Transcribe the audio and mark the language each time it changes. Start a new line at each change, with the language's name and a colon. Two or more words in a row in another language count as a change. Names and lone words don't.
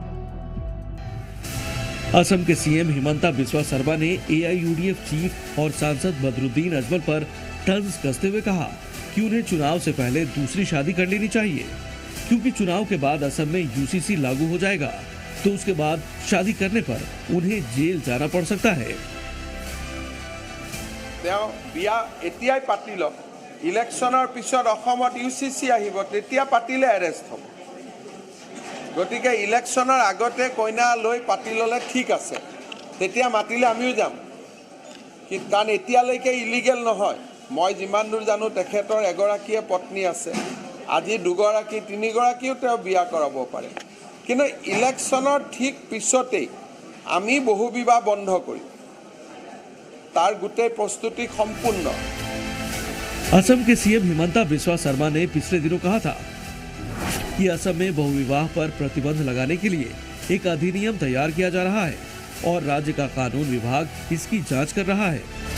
Hindi: असम के सीएम हिमंता बिस्वा शर्मा ने AIUDF चीफ और सांसद बदरुद्दीन अजमल पर तंज कसते हुए कहा कि उन्हें चुनाव से पहले दूसरी शादी कर लेनी चाहिए, क्योंकि चुनाव के बाद असम में यूसीसी लागू हो जाएगा तो उसके बाद शादी करने पर उन्हें जेल जाना पड़ सकता है।
Assamese: বিয়া এতিয়াই পাতি লওক, ইলেকশনৰ পিছত অসমত ইউচিচি আহিব, তেতিয়া পাতিলে এৰেষ্ট হ'ব। গতিকে ইলেকশনৰ আগতে কইনা লৈ পাতি ল'লে ঠিক আছে, তেতিয়া মাতিলে আমিও যাম, কাৰণ এতিয়ালৈকে ইলিগেল নহয়। মই যিমান দূৰ জানো তেখেতৰ এগৰাকীয়ে পত্নী আছে, আজি দুগৰাকী তিনিগৰাকীও তেওঁ বিয়া কৰাব পাৰে। কিন্তু ইলেকশনৰ ঠিক পিছতেই আমি বহু বিবাহ বন্ধ কৰিম, তাৰ গোটেই প্ৰস্তুতি সম্পূৰ্ণ।
Hindi: असम के सीएम हिमंता बिस्वा शर्मा ने पिछले दिनों कहा था कि असम में बहुविवाह पर प्रतिबंध लगाने के लिए एक अधिनियम तैयार किया जा रहा है और राज्य का कानून विभाग इसकी जांच कर रहा है।